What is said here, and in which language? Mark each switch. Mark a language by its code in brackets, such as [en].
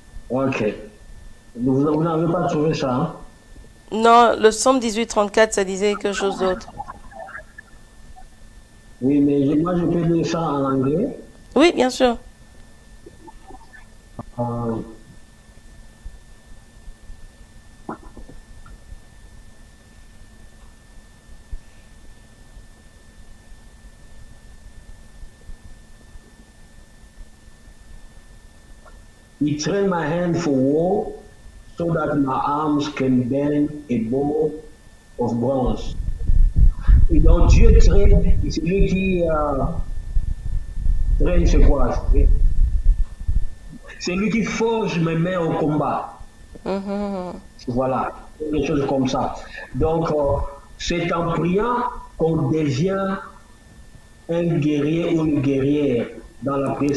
[fr] Ok. Vous n'avez pas trouvé ça, hein? Non, le psaume 18, 34, ça disait quelque chose d'autre. Oui, mais moi je peux lire ça en anglais. Oui, bien sûr. [en] Euh, He trained my hand for war so that my arms can bend a bow of bronze. [fr] Et donc Dieu traîne, c'est lui qui traîne, c'est quoi? C'est lui qui forge mes mains au combat. Mhm. Voilà. des choses comme ça. Donc, c'est en priant qu'on devient un guerrier ou une guerrière dans la prière.